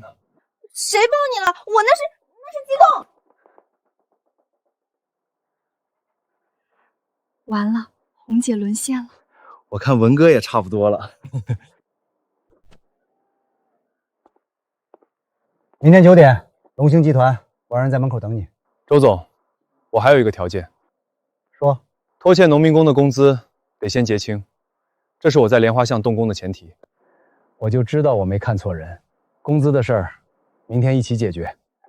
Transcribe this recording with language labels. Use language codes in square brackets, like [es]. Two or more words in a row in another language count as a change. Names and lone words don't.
[zh] 誰抱你了？我那是激動。完了，紅姐淪陷了。我看文哥也差不多了。明天9 點，龍興集團，我讓人在門口等你。周總，我還有一個條件。說。拖欠農民工的工資得先結清，這是我在蓮花巷動工的前提。我就知道我沒看錯人，工資的事兒，明天一起解決。